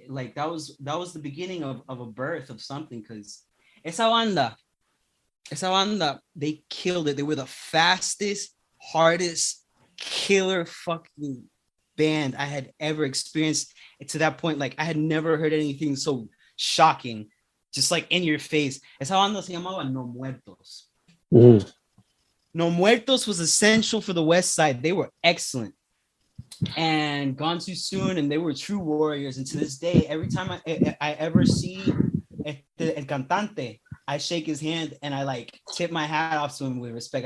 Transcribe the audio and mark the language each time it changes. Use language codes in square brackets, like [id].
[en] Like that was the beginning of a birth of something, because [es] esa banda, [en] they killed it. They were the fastest, hardest, killer fucking band I had ever experienced. And to that point, like I had never heard anything so shocking, just like in your face. [es] Esa banda se llamaba No Muertos. [en] No Muertos was essential for the West Side. They were excellent. And Gone Too Soon, and they were true warriors. And to this day, every time I ever see [es] el cantante, [en] I shake his hand and I like tip my hat off to him with respect.